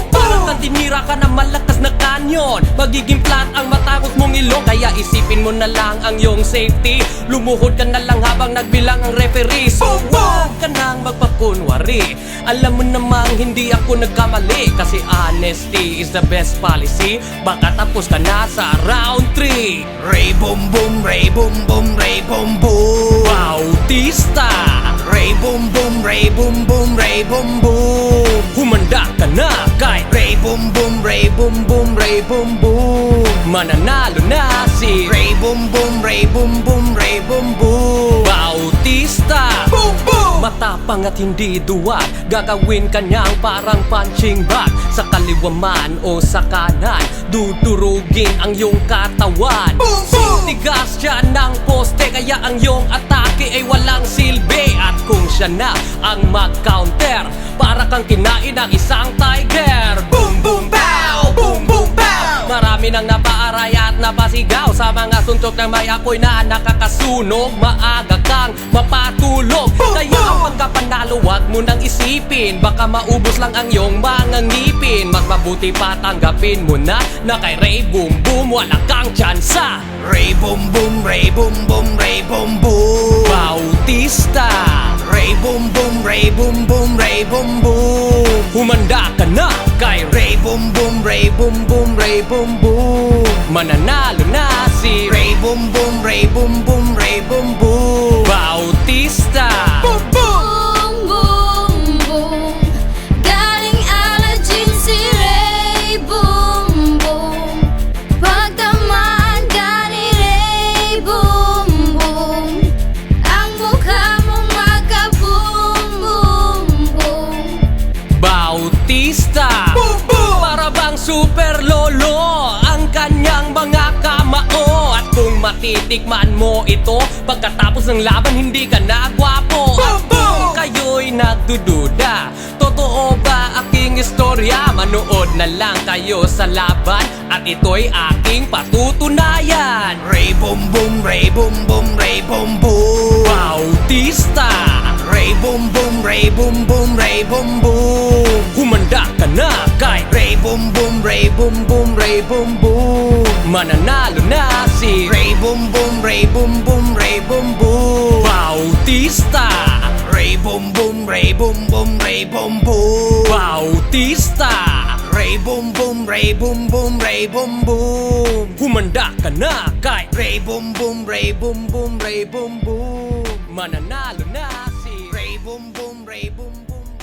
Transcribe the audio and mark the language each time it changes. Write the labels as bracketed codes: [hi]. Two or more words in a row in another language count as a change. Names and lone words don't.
[tl] Parang kang tinira ka na malakas na kanyon. Magiging flat ang matangos mong ilong. Kaya isipin mo na lang ang iyong safety. Lumuhod ka na lang habang nagbilang ang referee. So huwag ka nang magpakunwari. Alam mo namang hindi ako nagkamali, kasi [en] honesty is the best policy. [tl] Baka tapos ka na sa round 3. Ray boom boom, ray boom boom, ray boom boom. Bautista, Ray boom boom, ray boom boom, ray boom boom. humanda ka na kay Ray boom boom, ray boom boom, ray boom boom. mananalo na si Ray boom boom, ray boom boom, ray boom boom. Bautista. Boom boom. Matapang at hindi duwag, gagawin kanyang parang punching bag. Sa kaliwa man o sa kanan, dudurugin ang iyong katawan. Boom boom. Tigas siya ng poste, kaya ang iyong atake ay walang silbi. At kung siya na ang mag-counter, para kang kinain ng isang tiger. Boom boom pow, boom boom pow. Marami nang napaaray at napasigaw sa mga suntok ng may apoy na nakakasunog. Maaga kang mapatulog, kaya ang pagkapanalo wag mo nang isipin. Baka maubos lang ang iyong mga ngipin. Mas mabuti pa tanggapin mo na kay Ray Boom Boom wala kang tsansa. Ray boom boom, ray boom boom, ray boom boom. Bautista, Ray boom boom, ray boom boom, ray boom boom. humanda ka na kay Ray boom boom, ray boom boom, ray boom boom. mananalo na si Ray boom boom, ray boom boom, ray boom boom. Bautista. Boom boom. Boom, boom, boom. Galing Aladdin si Ray. Boom, boom. Pagtamaan ka ni Ray. Boom, boom. Ang mukha mong magka-boom, boom, boom. Bautista, Boom boom. para bang super lolo ang kanyang mga kamao. At kung matitikman mo ito, pagkatapos ng laban hindi ka na gwapo. At kung kayo'y nagdududa, totoo ba aking istorya? Manood na lang kayo sa laban at ito'y aking patutunayan. Ray boom boom, ray boom boom, ray boom boom. Bautista, Ray boom boom, ray boom boom, ray boom boom. humanda ka na kay Ray boom boom, ray boom boom, ray boom boom. mananalo na si Ray boom boom, ray boom boom, ray boom boom. Bautista, Ray boom boom, ray boom boom, ray boom boom. Bautista, Ray boom boom, ray boom boom, ray boom boom. humanda ka na kay Ray boom boom, ray boom boom, ray boom boom. mananalo na si Ray boom boom, ray boom boom.